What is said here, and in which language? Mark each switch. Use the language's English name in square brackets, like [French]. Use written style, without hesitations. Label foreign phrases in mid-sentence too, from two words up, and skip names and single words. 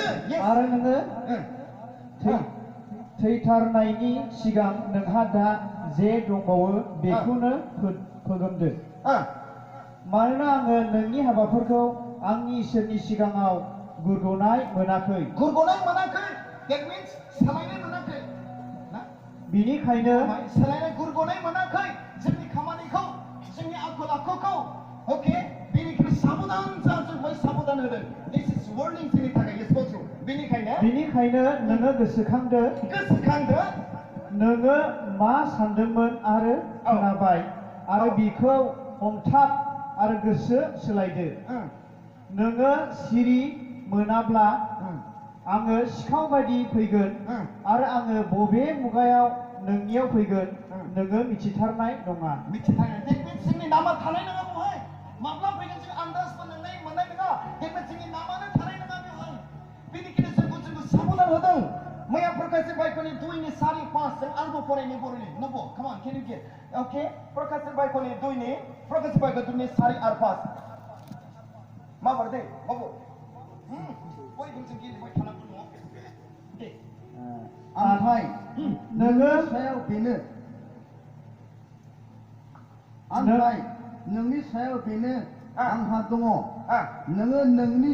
[Bodo] आरो नोङो थैथारनायनि सिगां नोंहा दा जे दंबावो बेखौनो फोगोमदो मानोना आङो नोंनि हाबाफोरखौ आंनि इसोरनि सिगाङाव गुरग'नाय मोनाखै [English] that means [Bodo] सोलायनाय मोनाखै बिनिखायनो सोलायनाय गुरग'नाय मोनाखै जोंनि खामानिखौ जोंनि आखल आखुखौ ओके बेनिखायनो साबधान जा जोंखौ साबधान होदों [English] this is warning [Bodo] जोंनि थाखाय स्पष्ट बिनिखायनो नोङो गोसोखांदो नोङो मा सानदोंमोन आरो खोनाबाय आरो बिखौ हमथाब आरो गोसो सोलायदो नोङो सिरि मोनाब्ला आङो सिखाव बायदि फैगोन आरो आङो बबे मुगायाव नोंनियाव फैगोन नोङो मिथिथारनाय नङा जोंनि नामा थानाय नङा बेवहाय माब्ला फैगोन जों आन्दाज मोननाय नङा जोंनि नामानो थानाय नङा बेवहाय बेनिखायनो जोंखौ साबधान होदों मैया प्रकाशित बाइकनि 2नि 4 5 जों आरोबाव फरायनि बर'नि नंगौ [English] come on can you get okay [Bodo] प्रकाशित बाइकनि 2नि प्रकाशित बाइक 2नि 4 आरो 5 मा बारदे बाबु बयबो जों गेलेबाय थानांगौ नङा दे ओमफ्राय नोङो सायाव बेनो ओमफ्राय नोंनि सायाव बेनो आंहा दङ नोङो नोंनि